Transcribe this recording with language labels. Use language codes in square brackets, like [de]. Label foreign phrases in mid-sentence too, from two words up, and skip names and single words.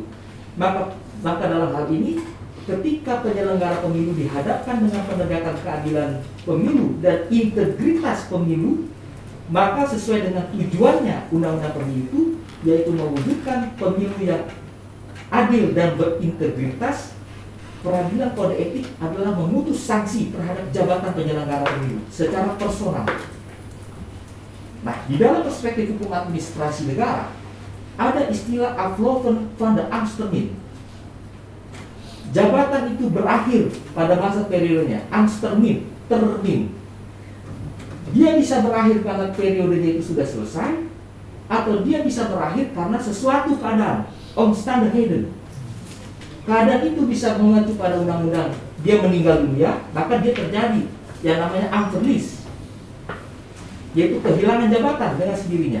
[id] Maka dalam hal ini, ketika penyelenggara pemilu dihadapkan dengan penegakan keadilan pemilu dan integritas pemilu, maka sesuai dengan tujuannya undang-undang pemilu itu, yaitu mewujudkan pemilu yang adil dan berintegritas, peradilan kode etik adalah memutus sanksi terhadap jabatan penyelenggara pemilu secara personal. Nah, di dalam perspektif hukum administrasi negara, ada istilah [nl] afloven van de Ambtstermijn. [id] Jabatan itu berakhir pada masa periodenya, Ambtstermijn, termin. Dia bisa berakhir karena periodenya itu sudah selesai, atau dia bisa berakhir karena sesuatu keadaan, omstandigheden. Keadaan itu bisa mengacu pada undang-undang, dia meninggal dunia, maka dia terjadi yang namanya amverlies, yaitu kehilangan jabatan dengan sendirinya.